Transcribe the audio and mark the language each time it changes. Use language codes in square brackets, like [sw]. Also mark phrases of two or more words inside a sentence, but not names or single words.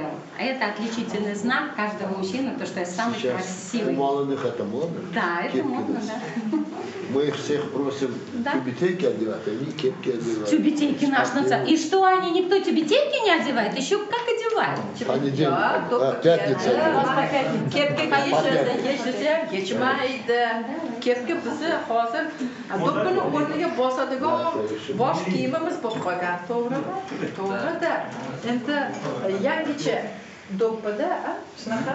[ru] А это отличительный знак каждого мужчины, то что я самый красивый. Молодых это модно. Да, это модно, да. Мы их всех просим тюбетейки одевать, они кепки одевают. Тюбетейки наш национальный. И что, они никто тюбетейки не одевает? Еще как одевают? Понедельник, пятница. [uz] Kepka kiyishsa, yechmaydi. Kepka bizni hozir do'ppini o'rniga bosadigan bosh kiyimimiz bo'lib qolgan, to'g'rimi? To'g'ri-da. Endi yangicha do'ppida shunaqa